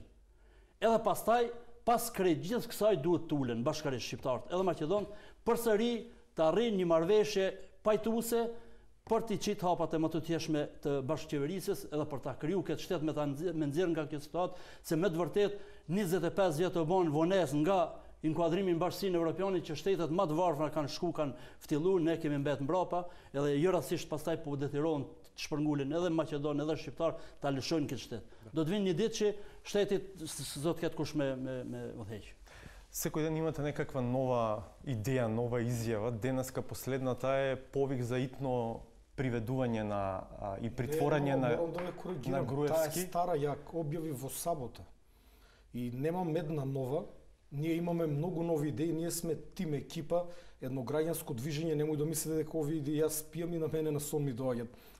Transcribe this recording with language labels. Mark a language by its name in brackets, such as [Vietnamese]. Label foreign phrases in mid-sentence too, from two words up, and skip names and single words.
[Albanian] Edhe pastaj, pas krejt gjithë kësaj duhet të ulen bashkarisht shqiptarët edhe maqedonët përsëri të arrijnë një marrëveshje pajtuese për t'i qitë hapat e më të tjeshme të bashkëqeverisjes edhe për ta kriju këtë shtet me nxjerr nga kjo situatë, se me të vërtet 25 vjet u bën vonesë nga inkuadrimi në Bashkinë Evropiane që shtetet më të varfra kanë shku, kanë ftilluar, ne kemi mbet mbrapa, edhe jo rastësisht pastaj po detyrohen të shpërngulin edhe Maqedon edhe shqiptar ta lëshojnë këtë shtet. Do të vinë një ditë që shtetit do të ketë kush me udhëheq. [Macedonian] Секој ден имате некаква нова идеја, нова изјава. Денеска последната е повик за итно приведување и притворање на Груевски. Таа стара ја објави во сабота. И немам една нова. Ние имаме многу нови идеи, ние сме тим екипа, едно граѓанско движење, немој да мислите дека овие идеи јас пијам и на мене на сон ми доаѓаат.